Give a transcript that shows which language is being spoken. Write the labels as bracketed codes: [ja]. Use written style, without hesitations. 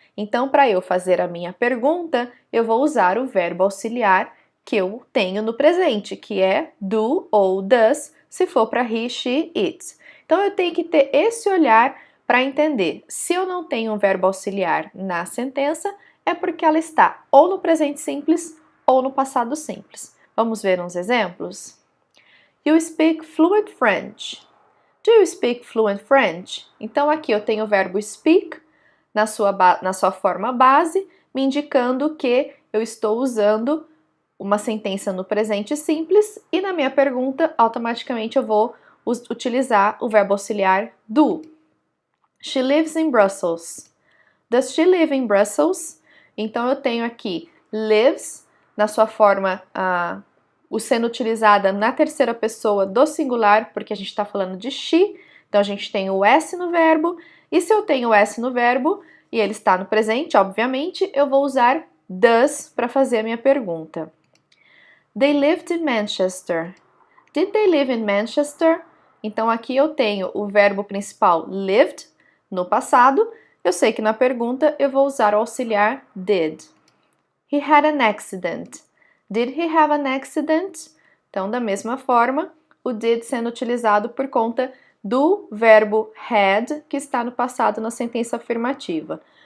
[pt] Então, para eu fazer a minha pergunta, eu vou usar o verbo auxiliar que eu tenho no presente, que é do ou does, se for para he, she, it. Então, eu tenho que ter esse olhar para entender. Se eu não tenho um verbo auxiliar na sentença, é porque ela está ou no presente simples ou no passado simples. Vamos ver uns exemplos? [en] You speak fluent French. Do you speak fluent French? [pt] Então aqui eu tenho o verbo speak na sua forma base, me indicando que eu estou usando uma sentença no presente simples e na minha pergunta automaticamente eu vou utilizar o verbo auxiliar do. [en] She lives in Brussels. Does she live in Brussels? [pt] Então eu tenho aqui lives na sua forma o sendo utilizada na terceira pessoa do singular, porque a gente está falando de she, então a gente tem o S no verbo, e se eu tenho o S no verbo, e ele está no presente, obviamente, eu vou usar does para fazer a minha pergunta. [en] They lived in Manchester. Did they live in Manchester? [pt] Então aqui eu tenho o verbo principal lived, no passado, eu sei que na pergunta eu vou usar o auxiliar did. [en] He had an accident. Did he have an accident? [pt] Então, da mesma forma, o did sendo utilizado por conta do verbo had, que está no passado na sentença afirmativa.